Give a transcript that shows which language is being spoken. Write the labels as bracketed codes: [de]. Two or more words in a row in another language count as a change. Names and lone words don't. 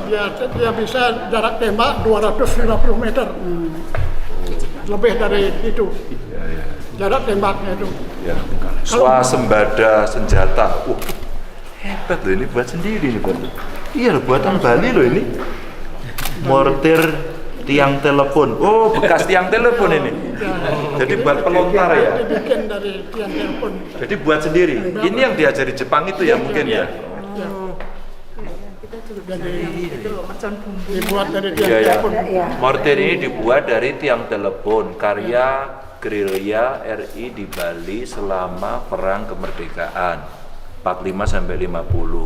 [id] Ya, dia bisa jarak tembak 250 meter. Lebih dari itu. Jarak tembaknya itu. Ya. Swasembada senjata. Hebat loh, ini buat sendiri nih Pak. Iya loh, buatan Bali loh ini. Mortir tiang telepon. Oh, bekas tiang telepon ini. Jadi buat pelontar ya. Dibikin dari tiang telepon. Jadi buat sendiri. Ini yang diajari Jepang itu ya mungkin ya. Jadi dibuat dari tiang Iya ya. telepon. Mortir ini dibuat dari tiang telepon karya gerilya RI di Bali selama perang kemerdekaan 45 sampai 50.